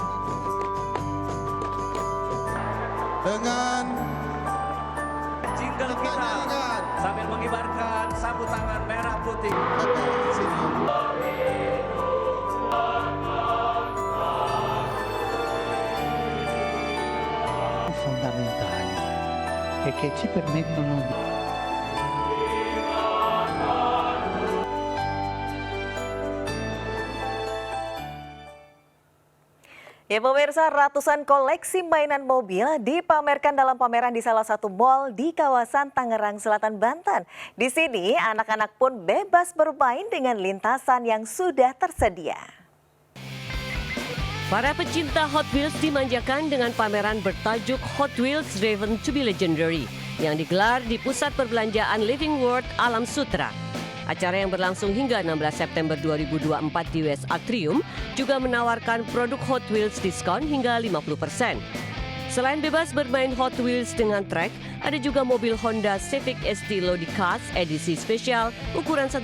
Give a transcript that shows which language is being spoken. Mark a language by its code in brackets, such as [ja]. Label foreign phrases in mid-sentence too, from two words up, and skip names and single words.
[id] dengan jingle kita sambil mengibarkan sapu tangan merah putih. [it] Fondamentali e che ci permettono di [id] Ya pemirsa, ratusan koleksi mainan mobil dipamerkan dalam pameran di salah satu mal di kawasan Tangerang Selatan, Banten. Di sini anak-anak pun bebas bermain dengan lintasan yang sudah tersedia. Para pecinta Hot Wheels dimanjakan dengan pameran bertajuk Hot Wheels Driven to be Legendary yang digelar di Pusat Perbelanjaan Living World Alam Sutra. Acara yang berlangsung hingga 16 September 2024 di US Atrium juga menawarkan produk Hot Wheels diskon hingga 50%. Selain bebas bermain Hot Wheels dengan trek, ada juga mobil Honda Civic ST Lodi Cars edisi spesial ukuran 1:1.